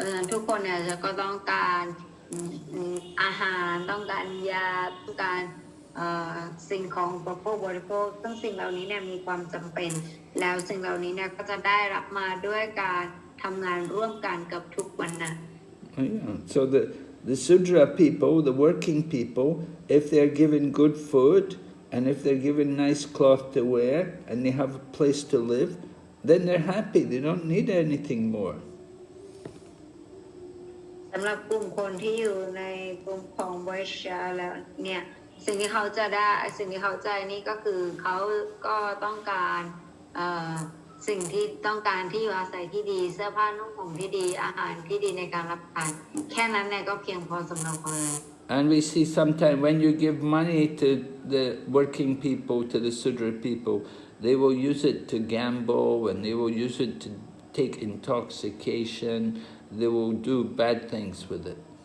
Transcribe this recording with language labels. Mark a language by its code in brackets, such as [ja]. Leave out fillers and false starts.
[th] ทุกคนเนี่ยก็ต้องการอาหารต้องการยาต้องการสิ่งของอุปโภคบริโภคซึ่งสิ่งเหล่านี้เนี่ยมีความจำเป็นแล้วสิ่งเหล่านี้เนี่ยก็จะได้รับมาด้วยการทำงานร่วมกันกับทุกวรรณะ [en] Yeah. So the Sudra people, the working people, if they're given good food and if they're given nice cloth to wear and they have a place to live, then they're happy. They don't need anything more. [th] สำหรับกลุ่มคนที่อยู่ในกลุ่มของไวชาแล้วเนี่ยสิ่งที่เขาจะได้สิ่งที่เขาใจนี่ก็คือเขาก็ต้องการสิ่งที่ต้องการที่อยู่อาศัยที่ดีเสื้อผ้านุ่งห่มที่ดีอาหารที่ดีในการรับประทานแค่นั้นเนี่ยก็เพียงพอสำหรับเขาเลย [en] And we see sometimes when you give money to the working people, to the Sudra people, they will use it to gamble and they will use it to take intoxication. They will do bad things with it.